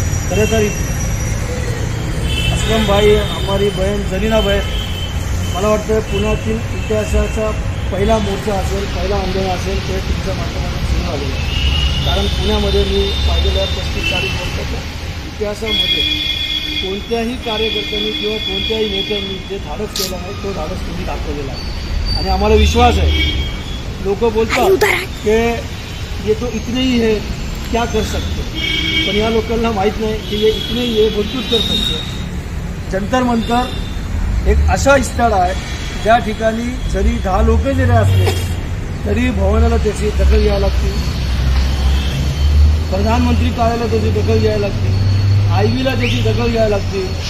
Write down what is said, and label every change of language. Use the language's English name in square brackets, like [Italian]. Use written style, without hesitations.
[Marathi] खरं तर असलम भाई, हमारी बहन जरीना बहन, मला वाटतं पुण्यातील इतिहासाचा पहिला मोर्चा असेल, पहिला आंदोलन असेल ते तुमच्या माध्यमातून सुरू झालेलं आहे। कारण पुण्यामध्ये मी पाहिलेल्या 35-40 वर्षाच्या इतिहासामध्ये कोणत्याही कार्यकर्त्यांनी किंवा कोणत्याही नेत्यांनी जे धाडस केलं आहे तो धाडस तुम्ही दाखवलेला आहे आणि आम्हाला विश्वास आहे। [Hindi] लोक बोलतात की ये तो इतने ही है, क्या कर सकते। [Marathi] पण या लोकांना माहीत नाही की [Hindi] ये इतने ये मजबूत कर सकते. [Marathi] जंतर मंतर एक असा स्थळ आहे ज्या ठिकाणी जरी 10 लोक जरी असले तरी भवनाला त्याची दखल घ्यावी लागते, प्रधानमंत्री कार्यालयाला त्याची दखल घ्यावी लागते, आयवीला त्याची दखल घ्यावी लागते.